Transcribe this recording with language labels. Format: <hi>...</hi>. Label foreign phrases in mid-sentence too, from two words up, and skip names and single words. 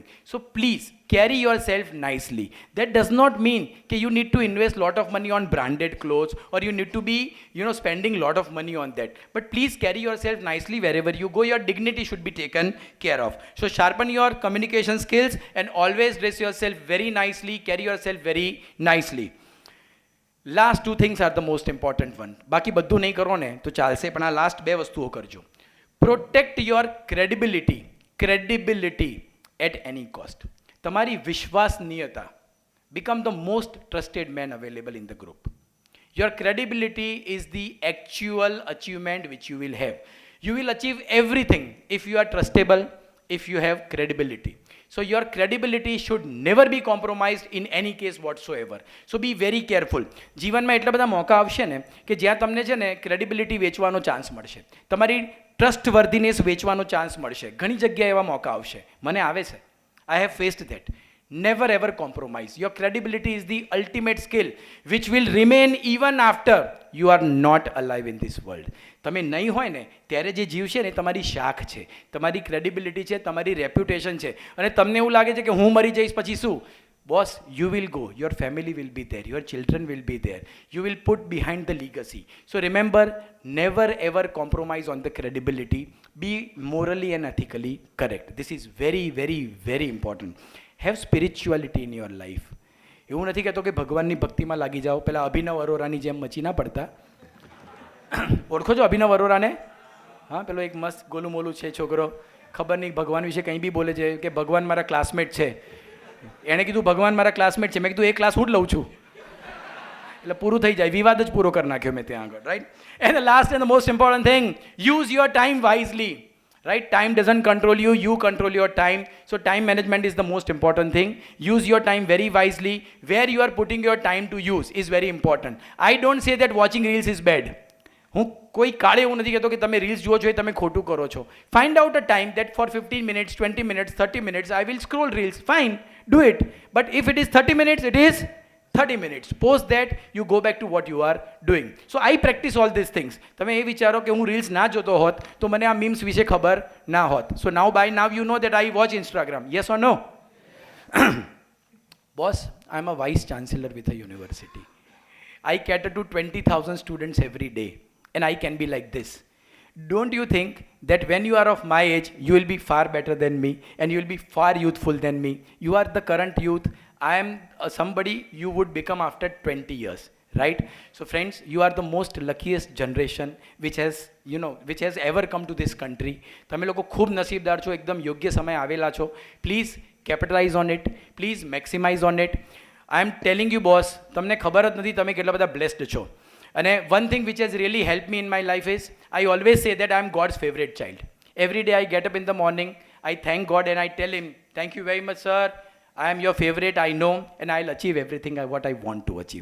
<en>So please carry yourself nicely. That does not mean that you need to invest lot of money on branded clothes or you need to be, spending lot of money on that. But please carry yourself nicely wherever you go. Your dignity should be taken care of. So sharpen your communication skills and always dress yourself very nicely, carry yourself very nicely. Last 2 things are the most important one.</en> <gu>બાકી બધું નહીં કરો ને તો ચાલશે, પણ આ લાસ્ટ 2 વસ્તુઓ કરજો.</gu> <en>Protect your credibility at any cost.</en> <gu>તમારી વિશ્વસનીયતા.</gu> <en>become the most trusted man available in the group. Your credibility is the actual achievement which you will have. You will achieve everything if you are trustable, if you have credibility. So your credibility should never be compromised in any case whatsoever. So be very careful.</en> <gu>જીવનમાં એટલા બધા મોકા આવશે ને કે જ્યાં તમને છે ને ક્રેડિબિલિટી વેચવાનો ચાન્સ મળશે, તમારી ટ્રસ્ટ વર્ધીનેસ વેચવાનો ચાન્સ મળશે. ઘણી જગ્યાએ એવા મોકા આવશે, મને આવે છે.</gu> <en>I have faced that. Never ever compromise. Your credibility is the ultimate skill which will remain even after you are not alive in this world.</en> <gu>તમે નહીં હોય ને ત્યારે જે જીવશે ને તમારી શાખ છે, તમારી ક્રેડિબિલિટી છે, તમારી રેપ્યુટેશન છે. અને તમને એવું લાગે છે કે હું મરી જઈશ પછી શું?</gu> <en>Boss, you will go. Your family will be there. Your children will be there. You will put behind the legacy. So remember, never ever compromise on the credibility. Be morally and ethically correct. This is very, very, very important. Have spirituality in your life.</en> <gu>એવું નથી કહેતો કે ભગવાનની ભક્તિમાં લાગી જાઓ. પેલા અભિનવ અરોરાની જેમ મચી ના પડતા. ઓળખો છો અભિનવ અરોરાને? હા, પેલો એક મસ્ત ગોલું મોલું છે છોકરો, ખબર નહીં ભગવાન વિશે કંઈ બી બોલે છે કે ભગવાન મારા ક્લાસમેટ છે. એણે કીધું ભગવાન મારા ક્લાસમેટ છે. મેં કીધું એ ક્લાસ હું જ લઉં છું. એટલે પૂરું થઈ જાય, વિવાદ જ પૂરો કરી નાખ્યો મેં ત્યાં આગળ, રાઈટ?</gu> <en>And the last and the most important thing, use your time wisely. Right? Time doesn't control you, you control your time. So time management is the most important thing. Use your time very wisely. Where you are putting your time to use is very important. I don't say that watching reels is bad.</en> <gu>હું કોઈ કાળે એવું નથી કહેતો કે તમે રીલ્સ જુઓ છો એ તમે ખોટું કરો છો.</gu> <en>Find out a time that for 15 minutes, 20 minutes, 30 minutes I will scroll reels. Fine, do it. But if it is 30 minutes, it is 30 minutes. Post that, you go back to what you are doing. So I practice all these things.</en> <gu>તમે એ વિચારો કે હું રીલ્સ ના જોતો હોત તો મને આ મીમ્સ વિશે ખબર ના હોત.</gu> <en>So now by now you know that I watch Instagram. Yes or no? Boss, I am a vice chancellor with a university. I cater to 20,000 students every day and I can be like this. don't you think that when you are of my age, you will be far better than me and you will be far youthful than me? You are the current youth. I am somebody you would become after 20 years, right? So friends, you are the most luckiest generation which has ever come to this country.</en> <gu>તમે લોકો ખૂબ નસીબદાર છો, એકદમ યોગ્ય સમય આવેલા છો.</gu> <en>પ્લીઝ capitalize on it, please maximize on it. I am telling you boss,</en> <gu>તમને ખબર જ નથી તમે કેટલા બધા blessed છો.</gu> <en>And one thing which has really helped me in my life is, I always say that I am God's favorite child. Every day I get up in the morning, I thank God and I tell him, thank you very much sir, I am your favorite, I know, and I'll achieve everything what I want to achieve.</en>